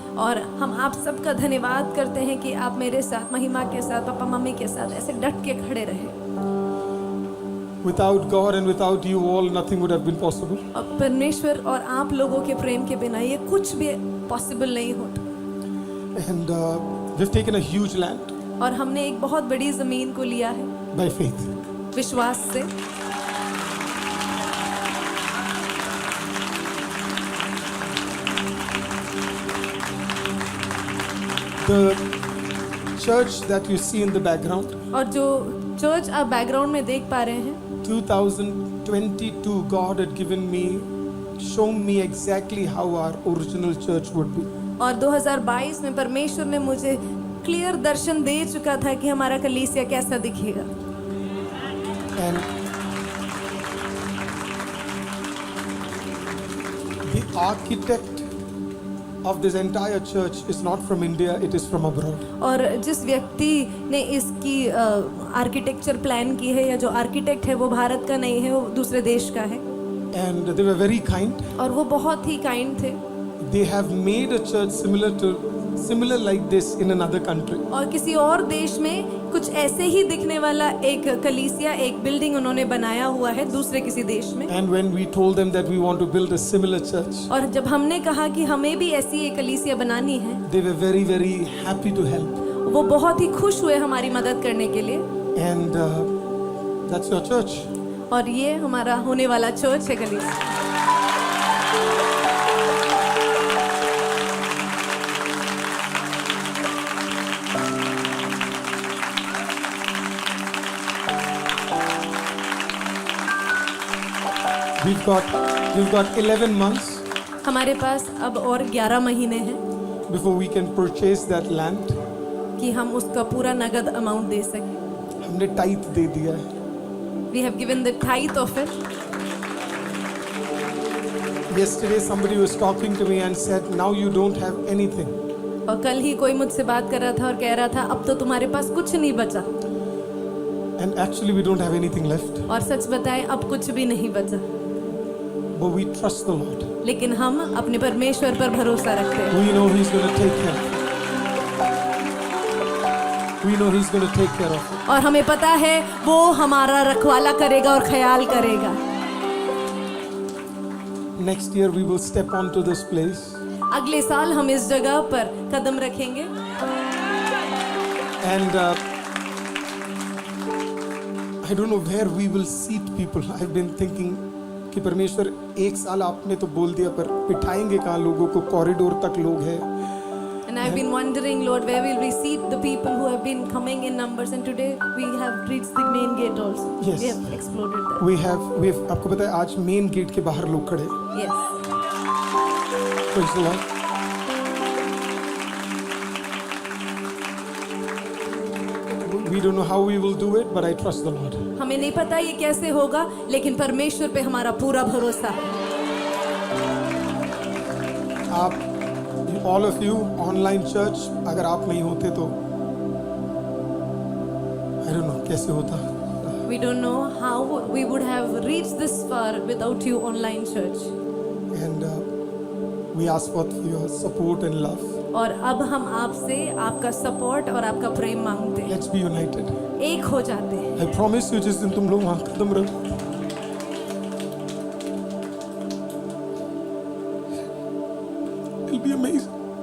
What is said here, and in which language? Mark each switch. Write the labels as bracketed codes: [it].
[hi] और हम आप सबका धन्यवाद करते हैं कि आप मेरे साथ, महिमा के साथ, पापा मम्मी के साथ ऐसे डट के खड़े रहे। [en] Without God and without you all, nothing would have been possible. [hi] और परमेश्वर और आप लोगों के प्रेम के बिना ये कुछ भी पॉसिबल नहीं होता। [en] And we've taken a huge land [hi] और हमने एक बहुत बड़ी जमीन को लिया है [en] by faith. [hi] विश्वास से। [en] The church that you see in the background, [hi] और जो चर्च आप बैकग्राउंड में देख पा रहे हैं, [en] 2022, God had given me, shown me exactly how our original church would be. [hi] और 2022 में परमेश्वर ने मुझे क्लियर दर्शन दे चुका था कि हमारा कलीसिया कैसा दिखेगा। [en] And the architect of this entire church is not from India, it is from abroad. [hi] और जिस व्यक्ति ने इसकी आर्किटेक्चर प्लान की है या जो आर्किटेक्ट है वो भारत का नहीं है, वो दूसरे देश का है। [en] And they were very kind. [hi] और वो बहुत ही काइंड थे। [en] They have made a church similar like this in another country. [hi] और किसी और देश में कुछ ऐसे ही दिखने वाला एक कलीसिया, एक बिल्डिंग उन्होंने बनाया हुआ है दूसरे किसी देश में। [en] And when we told them that we want to build a similar church, [hi] और जब हमने कहा कि हमें भी ऐसी एक कलीसिया बनानी है, [en] they were very, very happy to help. [hi] वो बहुत ही खुश हुए हमारी मदद करने के लिए। [en] And that's your church. [hi] और ये हमारा होने वाला चर्च है कलीसिया। [en] We've got 11 months [hi] हमारे पास अब और 11 महीने हैं [en] before we can purchase that land. [hi] कि हम उसका पूरा नगद अमाउंट दे सकें। हमने टाइथ दे दिया है। [en] We have given the tithe of it. Yesterday somebody was talking to me and said, now you don't have anything. [hi] और कल ही कोई मुझसे बात कर रहा था और कह रहा था अब तो तुम्हारे पास कुछ नहीं बचा। [en] And actually we don't have anything left. [hi] और सच बताएं अब कुछ भी नहीं बचा। [en] But we trust the Lord. [hi] लेकिन हम अपने परमेश्वर पर भरोसा रखते हैं। [en] We know He's going to take care. We know He's going to take care of it. [hi] और हमें पता है वो हमारा रखवाला करेगा और ख्याल करेगा। [en] Next year we will step onto this place. [hi] अगले साल हम इस जगह पर कदम रखेंगे। [en] And I don't know where we will seat people. I've been thinking [hi] कि परमेश्वर एक साल आपने तो बोल दिया पर बिठाएंगे कहाँ लोगों को? कॉरिडोर तक लोग हैं। [en] And I've been wondering, Lord, where will we seat the people who have been coming in numbers? And today we have reached the main gate also. Yes. We have exploded that. We have [hi] आपको पता है आज main gate के बाहर लोग खड़े हैं। [en] Yes. Praise the Lord. We don't know how we will do it, but I trust the Lord. [hi] हमें नहीं पता ये कैसे होगा, लेकिन परमेश्वर पे हमारा पूरा भरोसा है। आप [en] all of you online church, [hi] अगर आप नहीं होते तो [en] I don't know [hi] कैसे होता. [en] We don't know how we would have reached this far without you, online church. And we ask for your support and love. [hi] और अब हम आपसे आपका सपोर्ट और आपका प्रेम मांगते हैं. [en] Let's be united. [hi] एक हो जाते हैं. [en] I promise you, [hi] जिस दिन तुम लोग वहाँ कदम रखो, [en] it'll be amazing.